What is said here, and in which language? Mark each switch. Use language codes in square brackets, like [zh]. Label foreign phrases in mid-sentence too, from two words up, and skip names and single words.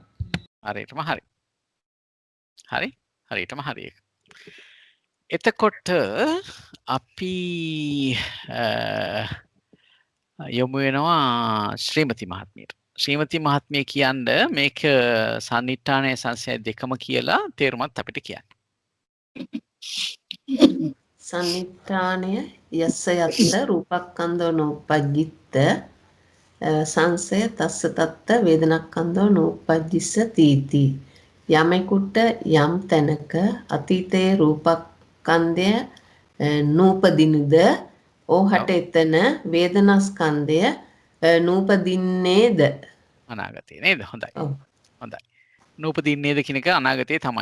[si] හරියටම හරි. හරියටම හරි ඒක. එතකොට අපි යොමු වෙනවා ශ්‍රීමති මහත්මියට. ශ්‍රීමති මහත්මිය කියන්න මේක සන්නිට්ඨානය සංසය දෙකම කියලා තේරුමත් අපිට කියන්න. [pi] සන්නිට්ඨානය යස්ස යත්ත රූපක්ඛන්தோ නෝපජ්ජිත්ත සංසය තස්ස තත්ත වේදනක්ඛන්தோ නෝපජ්ජිස්ස තීති. [si] යමෙකුට යම් තැනක අතීතයේ රූපස්කන්ධය නූපදිනද ඕහට එතන වේදනාස්කන්ධය නූපදින්නේද අනාගතේ නේද? හොඳයි. හොඳයි. නූපදින්නේද කියන එක අනාගතේ තමයි.